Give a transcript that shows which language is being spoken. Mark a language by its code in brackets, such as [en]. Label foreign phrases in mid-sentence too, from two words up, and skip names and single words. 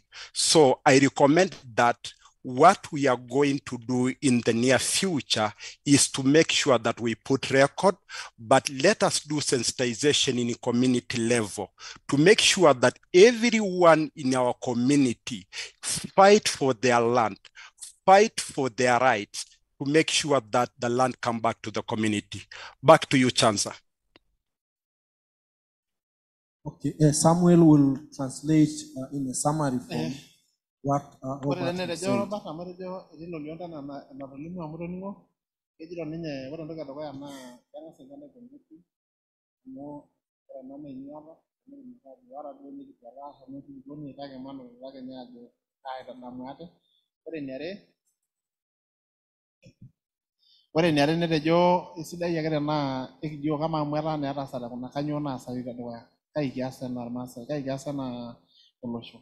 [en] So I recommend that what we are going to do in the near future is to make sure that we put record, but let us do sensitization in a community level to make sure that everyone in our community fight for their land, fight for their rights, to make sure that the land come back to the community. Back to you, Chanza. Okay, Samuel will translate in a summary form what Robert said. [mas] Robert amu etejo etii Loliondo enatolimu amu toning'o kejito ninye ore entoki edukuya naa keng'as ninye aipongezi amu ore ena naa enyuata ora duo nikipuoita amu enkulupuoni kake manotito ake ninye ajo aitadamu ate. Ore eniare netejo esidai ake tenaa ekijo kama amu etaa naa etaasate kuna kanyoo naasayu tedukuya, kai kias enaa irmaasai, kai kias enaa olosho.